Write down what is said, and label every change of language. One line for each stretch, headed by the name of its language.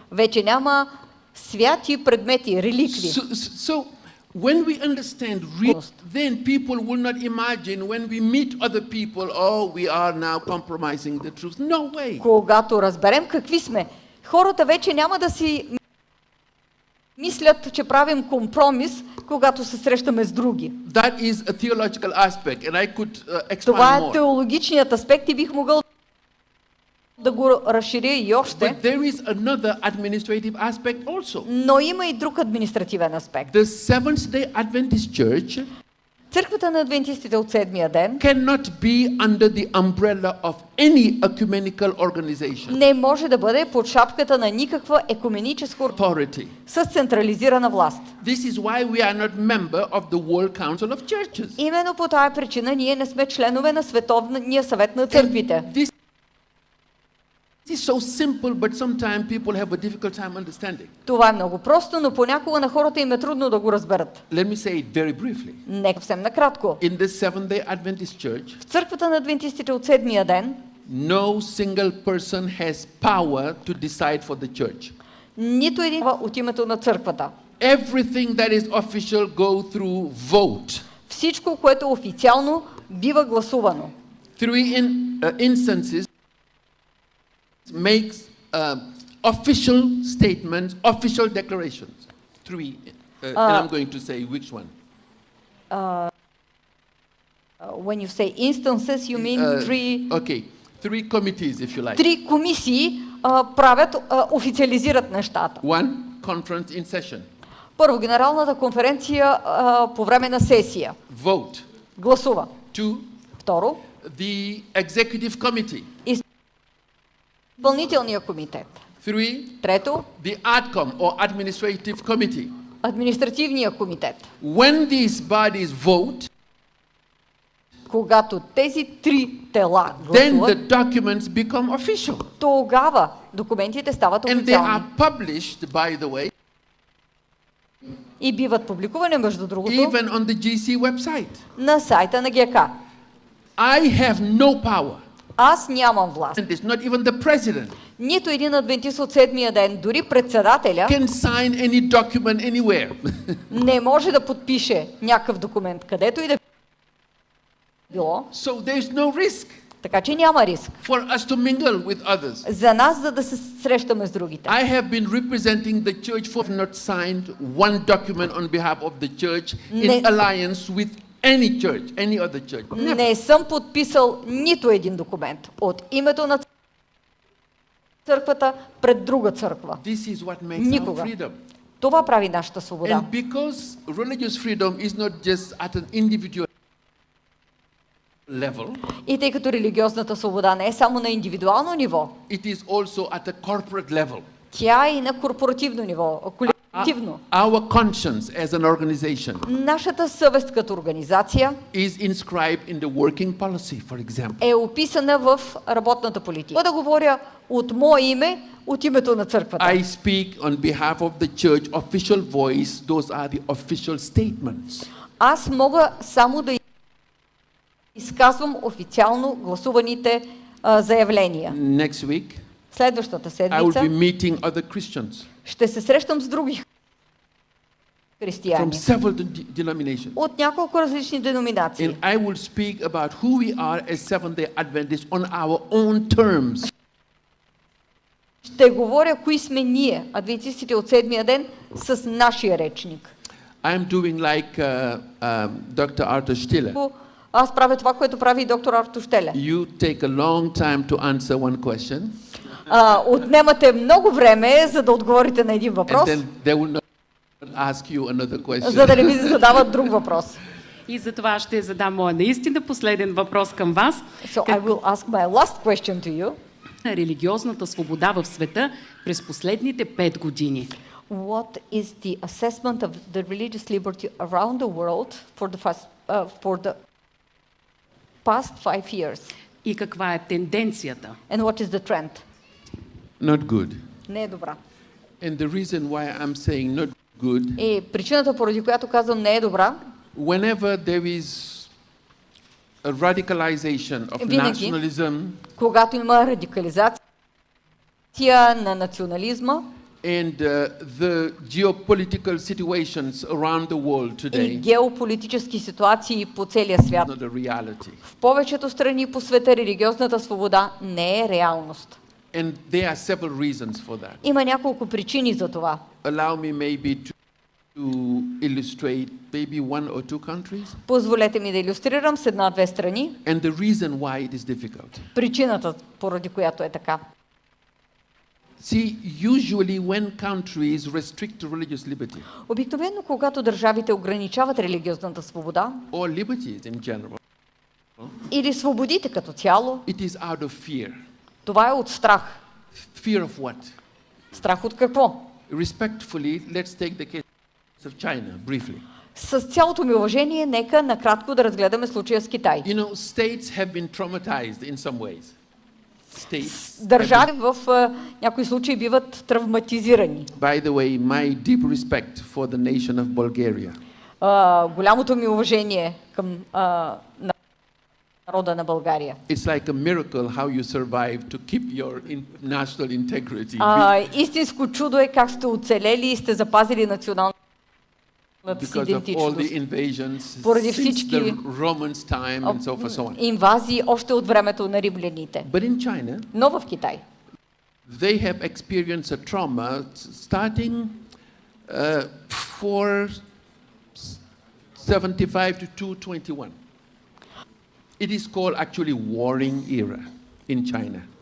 Bulgarian: Вече няма святи предмети, реликви.
English: So when we understand then people will not imagine when we meet other people, oh, we are now compromising the truth. No way.
Bulgarian: Когато разберем какви сме, хората вече няма да си мислят, че правим компромис, когато се срещаме с други.
English: That is a theological aspect, and I could expand
Bulgarian: Това е
English: more.
Bulgarian: теологичният аспект и бих могъл да го разширя и още.
English: But there is another administrative aspect also.
Bulgarian: Но има и друг административен аспект.
English: The Seventh-day Adventist Church
Bulgarian: Църквата на адвентистите от седмия ден
English: cannot be under the umbrella of any ecumenical organization.
Bulgarian: не може да бъде под шапката на никаква екуменическа
English: Authority.
Bulgarian: с централизирана власт.
English: This is why we are not member of the World Council of Churches.
Bulgarian: Именно по тази причина ние не сме членове на Световния съвет на църквите.
English: This is so simple, but sometimes people have a difficult time understanding.
Bulgarian: Това е много просто, но понякога на хората им е трудно да го разберат.
English: Let me say it very briefly.
Bulgarian: Нека съвсем накратко.
English: In the Seventh-day Adventist Church,
Bulgarian: В църквата на адвентистите от седмия ден
English: no single person has power to decide for the church.
Bulgarian: нито един от името на църквата.
English: Everything that is official go through vote.
Bulgarian: Всичко, което е официално, бива гласувано.
English: Three instances makes official statements, official declarations. Three, and I'm going to say which one. When you say instances, you mean three... Okay, three committees, if you like.
Bulgarian: Три комисии правят, официализират нещата.
English: One, conference in session.
Bulgarian: Първо, генералната конференция по време на сесия.
English: Vote.
Bulgarian: Гласува.
English: Two,
Bulgarian: Второ,
English: the executive committee.
Bulgarian: изпълнителния комитет.
English: Three,
Bulgarian: Трето,
English: the ADCOM or administrative committee.
Bulgarian: административния комитет.
English: When these bodies vote,
Bulgarian: Когато тези три тела
English: then the
Bulgarian: гласуват,
English: documents become official.
Bulgarian: тогава документите стават
English: And they
Bulgarian: официални.
English: are published, by the way,
Bulgarian: И биват публикувани, между другото,
English: even on the GC website.
Bulgarian: на сайта на ГК.
English: I have no power.
Bulgarian: Аз нямам власт.
English: And it's not even the president
Bulgarian: Нито един адвентист от седмия ден, дори председателя,
English: can sign any document anywhere.
Bulgarian: не може да подпише някакъв документ, където и да било.
English: So there's no risk
Bulgarian: Така че няма риск
English: for us to mingle with others.
Bulgarian: за нас, за да се срещаме с другите.
English: I have been representing the church for not signed one document on behalf of the church in alliance with any church, any other church. Never.
Bulgarian: Не съм подписал нито един документ от името на църквата пред друга църква.
English: This is what makes our
Bulgarian: Никога.
English: freedom.
Bulgarian: Това прави нашата свобода.
English: And because religious freedom is not just at an individual level,
Bulgarian: И тъй като религиозната свобода не е само на индивидуално ниво,
English: it is also at a corporate level.
Bulgarian: тя е и на корпоративно ниво, колективно.
English: Our conscience as an organization
Bulgarian: Нашата съвест като организация
English: is inscribed in the working policy, for example.
Bulgarian: е описана в работната политика. Да говоря от мое име, от името на църквата.
English: I speak on behalf of the church, official voice, those are the official statements.
Bulgarian: Аз мога само да изказвам официално гласуваните заявления.
English: Next week,
Bulgarian: Следващата
English: I will
Bulgarian: седмица
English: be meeting other Christians
Bulgarian: ще се срещам с други
English: from
Bulgarian: християни
English: several denominations.
Bulgarian: от няколко различни деноминации.
English: And I will speak about who we are as Seventh-day Adventists on our own terms.
Bulgarian: Ще говоря кои сме ние, адвентистите от седмия ден, с нашия речник.
English: I'm doing like Dr. Arthur Stiller.
Bulgarian: Аз правя това, което прави и доктор Арто Щеле.
English: You take a long time to answer one question.
Bulgarian: Отнемате много време, за да отговорите на един въпрос.
English: And then there will not ask you another question.
Bulgarian: за да не ми задават друг въпрос. И за това ще задам моя наистина последен въпрос към вас.
English: So I will ask my last question to you.
Bulgarian: Религиозната свобода в света през последните 5 години.
English: What is the assessment of the religious liberty around the world for the past 5 years?
Bulgarian: И каква е тенденцията?
English: And what is the trend? Not good.
Bulgarian: Не е добра.
English: And the reason why I'm saying not good,
Bulgarian: И причината, поради която казвам не е добра,
English: whenever there is a radicalization of
Bulgarian: Винаги,
English: nationalism
Bulgarian: когато има радикализация на национализма
English: and the geopolitical situations around the world
Bulgarian: и
English: today,
Bulgarian: геополитически ситуации по целия свят.
English: not a reality.
Bulgarian: В повечето страни по света религиозната свобода не е реалност.
English: And there are several reasons for that.
Bulgarian: Има няколко причини за това.
English: Allow me maybe to illustrate maybe one or two countries.
Bulgarian: Позволете ми да илюстрирам с една-две страни.
English: And the reason why it is difficult.
Bulgarian: Причината, поради която е така.
English: See, usually when countries restrict religious liberty,
Bulgarian: Обикновено, когато държавите ограничават религиозната свобода,
English: or liberties in general,
Bulgarian: или свободите като цяло,
English: it is out of fear.
Bulgarian: това е от страх.
English: Fear of what?
Bulgarian: Страх от какво?
English: Respectfully, let's take the case of China briefly.
Bulgarian: С цялото ми уважение, нека накратко да разгледаме случая с Китай.
English: You know, states have been traumatized in some ways. States.
Bulgarian: Държави в някои случаи биват травматизирани.
English: By the way, my deep respect for the nation of Bulgaria.
Bulgarian: Голямото ми уважение към народа на България.
English: It's like a miracle how you survive to keep your national integrity.
Bulgarian: Истинско чудо е как сте оцелели и сте запазили националната си
English: Because of all
Bulgarian: идентичност.
English: the invasions
Bulgarian: Поради
English: since
Bulgarian: всички
English: the Romans time and so on.
Bulgarian: инвазии още от времето на римляните.
English: But in China,
Bulgarian: Но в Китай
English: they have experienced a trauma starting 475 to 221. It is called actually warring era in China.